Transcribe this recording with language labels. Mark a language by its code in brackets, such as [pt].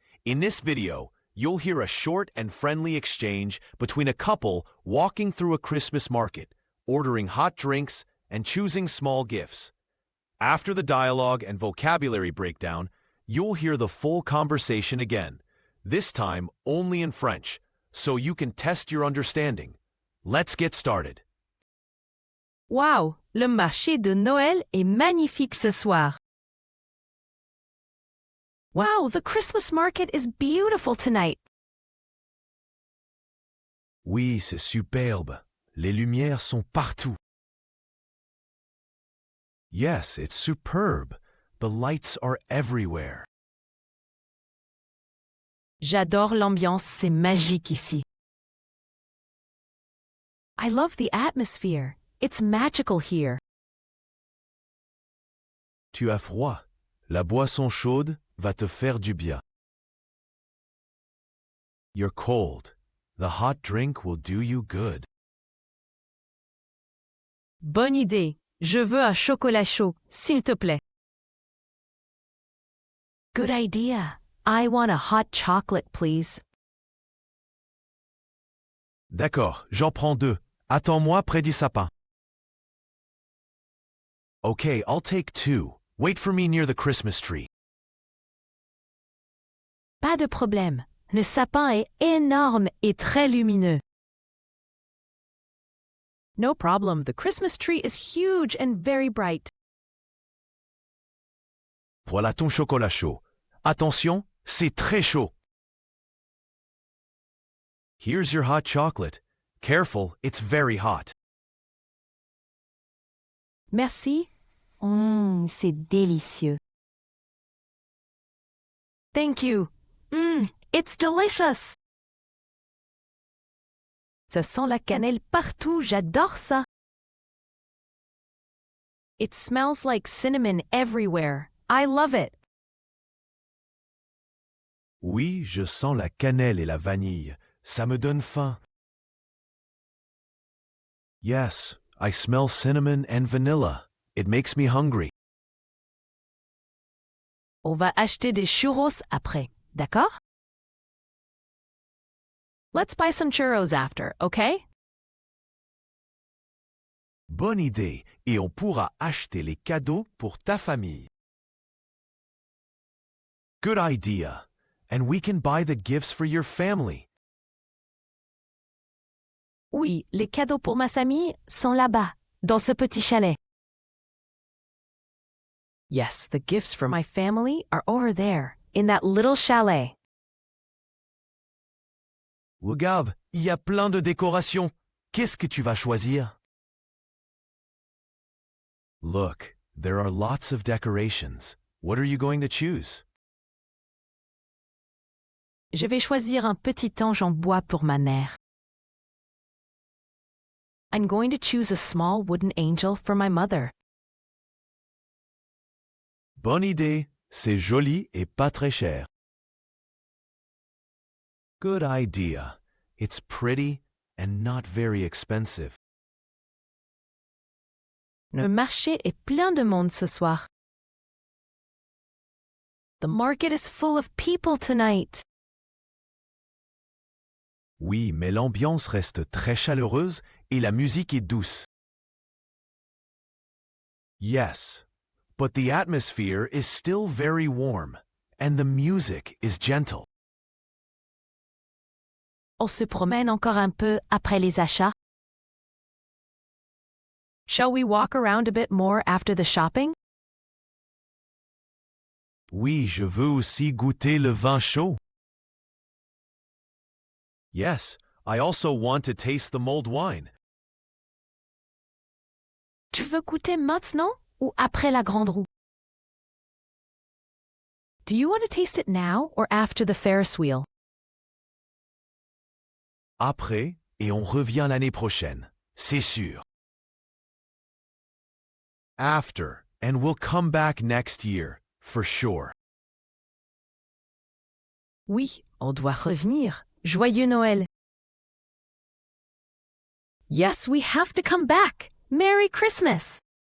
[en] In this video, you'll hear a short and friendly exchange between a couple walking through a Christmas market, ordering hot drinks, and choosing small gifts. After the dialogue and vocabulary breakdown, you'll hear the full conversation again, this time only in French, so you can test your understanding. Let's get started. [fr] Wow, le marché de Noël est magnifique ce soir. [en] Wow, the Christmas market is beautiful tonight. [fr] Oui, c'est superbe. Les lumières sont partout. [en] Yes, it's superb. The lights are everywhere. [fr] J'adore l'ambiance, c'est magique ici. [en] I love the atmosphere. It's magical here. [fr] Tu as froid. La boisson chaude va te faire du bien. [en] You're cold. The hot drink will do you good. [fr] Bonne idée. Je veux un chocolat chaud, s'il te plaît. [en] Good idea. I want a hot chocolate, please. [fr] D'accord, j'en prends deux. Attends-moi près du sapin. [en] Okay, I'll take two. Wait for me near the Christmas tree. [fr] Pas de problème. Le sapin est énorme et très lumineux. [en] No problem. The Christmas tree is huge and very bright. [fr] Voilà ton chocolat chaud. Attention, c'est très chaud. [en] Here's your hot chocolate. Careful, it's very hot. [fr] Merci. C'est délicieux. [en] Thank you. It's delicious. [fr] Ça sent la cannelle partout, j'adore ça. [en] It smells like cinnamon everywhere. I love it. [fr] Oui, je sens la cannelle et la vanille. Ça me donne faim. [en] Yes, I smell cinnamon and vanilla. It makes me hungry. [fr] On va acheter des churros après, d'accord? [en] Let's buy some churros after, okay? [fr] Bonne idée, et on pourra acheter les cadeaux pour ta famille. [en] Good idea, and we can buy the gifts for your family. [fr] Oui, les cadeaux pour ma famille sont là-bas, dans ce petit chalet. [en] Yes, the gifts for my family are over there, in that little chalet. [fr] Regarde, il y a plein de décorations. Qu'est-ce que tu vas choisir? [en] Look, there are lots of decorations. What are you going to choose? [fr] Je vais choisir un petit ange en bois pour ma mère. [en] I'm going to choose a small wooden angel for my mother. [fr] Bonne idée, c'est joli et pas très cher. [en] Good idea. It's pretty and not very expensive. [fr] Le marché est plein de monde ce soir. [en] The market is full of people tonight. [fr] Oui, mais l'ambiance reste très chaleureuse et la musique est douce. [en] Yes, but the atmosphere is still very warm, and the music is gentle. [fr] On se promène encore un peu après les achats. [en] Shall we walk around a bit more after the shopping? [fr] Oui, je veux aussi goûter le vin chaud. [en] Yes, I also want to taste the mulled wine. [fr] Tu veux goûter maintenant ou après la grande roue? [en] Do you want to taste it now or after the Ferris wheel? [fr] Après, et on revient l'année prochaine, c'est sûr. [en] After, and we'll come back next year, for sure. [fr] Oui, on doit revenir. Joyeux Noël. [en] Yes, we have to come back. Merry Christmas.